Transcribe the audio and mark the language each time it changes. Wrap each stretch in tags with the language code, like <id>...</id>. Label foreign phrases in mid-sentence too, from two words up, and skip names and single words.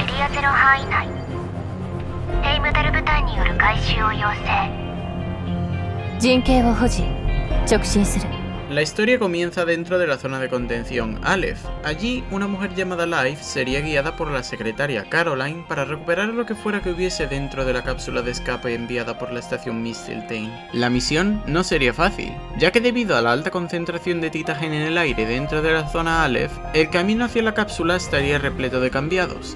<ja>せろ範囲内ヘイムダル部隊による回収を要請陣形を保持直進する</ja> <es>La historia comienza dentro de la zona de contención Aleph. Allí, una mujer llamada Life sería guiada por la secretaria Caroline para recuperar lo que fuera que hubiese dentro de la cápsula de escape enviada por la estación Mistletoe. La misión no sería fácil, ya que debido a la alta concentración de titagen en el aire dentro de la zona Aleph, el camino hacia la cápsula estaría repleto de cambiados.</es>